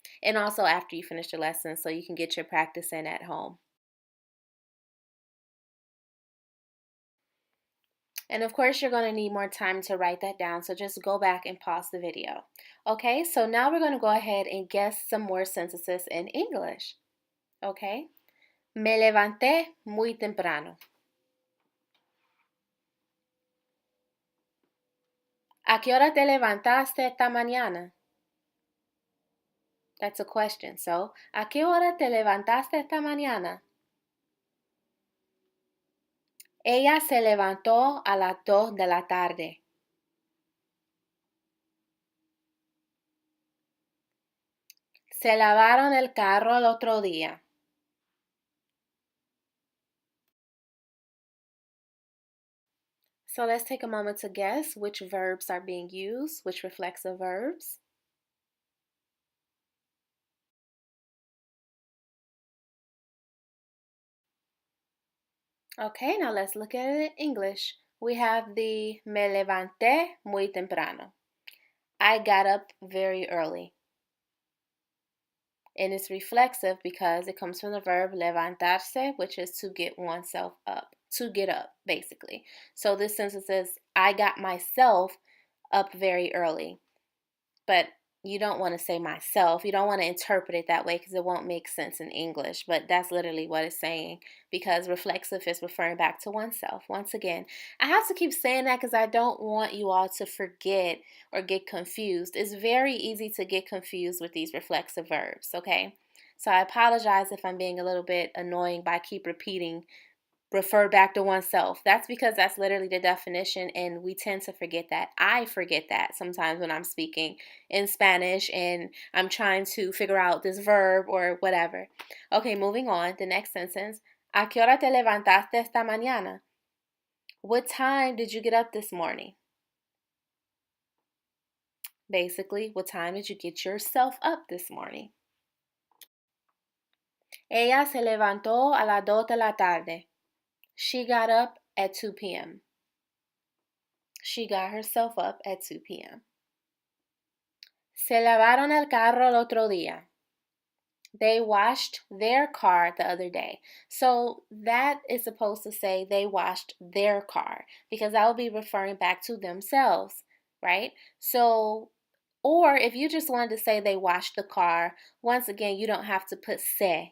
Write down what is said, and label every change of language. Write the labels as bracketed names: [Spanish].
[English] And also after you finish the lesson so you can get your practice in at home. And of course, you're going to need more time to write that down, so just go back and pause the video. Okay, so now we're going to go ahead and guess some more sentences in English. [Spanish] Okay, me levanté muy temprano. ¿A qué hora te levantaste esta mañana? [English] That's a question, so, [Spanish] ¿a qué hora te levantaste esta mañana? Ella se levantó a las 2 de la tarde. Se lavaron el carro el otro día. [English] So let's take a moment to guess which verbs are being used, which reflexive verbs. Okay, now let's look at it in English. We have the [Spanish] me levanté muy temprano. [English] I got up very early. And it's reflexive because it comes from the verb levantarse, which is to get oneself up, to get up, basically. So this sentence says, I got myself up very early. But you don't want to say myself. You don't want to interpret it that way because it won't make sense in English. But that's literally what it's saying because reflexive is referring back to oneself. Once again, I have to keep saying that because I don't want you all to forget or get confused. It's very easy to get confused with these reflexive verbs, okay? So I apologize if I'm being a little bit annoying by keep repeating refer back to oneself. That's because that's literally the definition, and we tend to forget that. I forget that sometimes when I'm speaking in Spanish and I'm trying to figure out this verb or whatever. Okay, moving on. The next sentence. [Spanish] ¿A qué hora te levantaste esta mañana? [English] What time did you get up this morning? Basically, what time did you get yourself up this morning? [Spanish] Ella se levantó a las 2 de la tarde. [English] She got up at 2 p.m. She got herself up at 2 p.m. [Spanish] Se lavaron el carro el otro día. [English] They washed their car the other day. So that is supposed to say they washed their car because that will be referring back to themselves, right? So, or if you just wanted to say they washed the car, once again, you don't have to put se.